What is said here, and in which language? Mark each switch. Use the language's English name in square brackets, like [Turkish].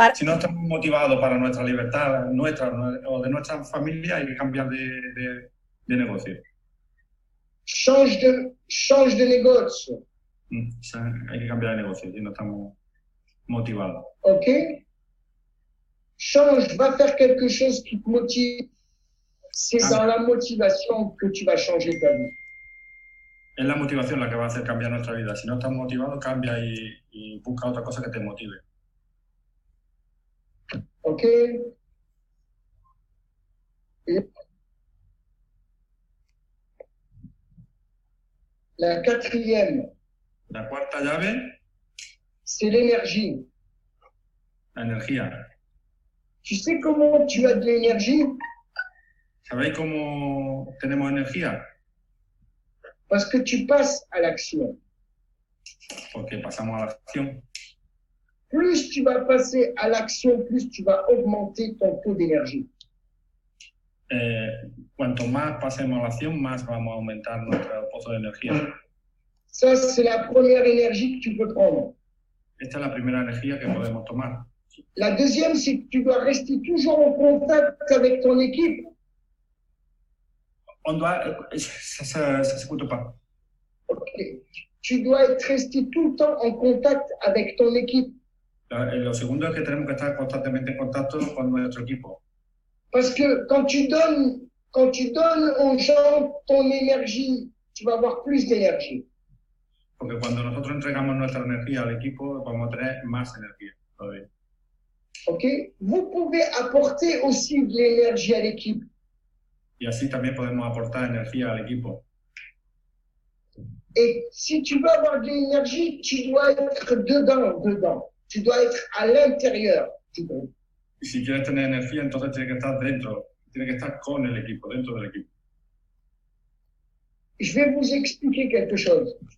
[Spanish] Si no estamos motivados para nuestra libertad, nuestra o de nuestra familia, hay que cambiar de negocio. Change de negocio. Hay que cambiar de negocio si no estamos motivados. Ok? [French] Change, va faire quelque chose qui te motive. C'est dans la motivation que tu vas changer ta vie. [Spanish] Es la motivación la que va a hacer cambiar nuestra vida. Si no estás motivado, cambia y busca otra cosa que te motive. Ok? [French] La quatrième. [Spanish] La cuarta llave. [French] C'est l'énergie. [Spanish] La energía. [French] Tu sais comment tu as de l'énergie? [Spanish] ¿Sabéis cómo tenemos energía? [French] Parce que tu passes à l'action. [Spanish] Porque pasamos a la acción. [French] Plus tu vas passer à l'action, plus tu vas augmenter ton taux d'énergie. [Spanish] Cuanto más pasemos a la acción, más vamos a aumentar nuestro pozo de energía. [French] Ça, c'est la première énergie que tu peux prendre. [Spanish] Esta es la primera energía que podemos tomar. [French] La deuxième, c'est que tu dois rester toujours en contact avec ton équipe. Ça s'écoute pas. Ok. Tu dois être resté tout le temps en contact avec ton équipe. [Spanish] Lo segundo es que tenemos que estar constantemente en contacto con nuestro equipo. [French] Parce que quand tu donnes aux gens ton énergie, tu vas avoir plus d'énergie. [Spanish] Porque cuando nosotros entregamos nuestra energía al equipo, vamos a tener más energía todavía. Ok? [French] Vous pouvez apporter aussi de l'énergie à l'équipe. [Spanish] Y así también podemos aportar energía al equipo. [French] Et si tu veux avoir de l'énergie, tu dois être dedans. Tu dois être à l'intérieur du groupe. [Spanish] Y si quieres tener energía, entonces tienes que estar dentro, tienes que estar con el equipo, dentro del equipo. [French] Je vais vous expliquer quelque chose.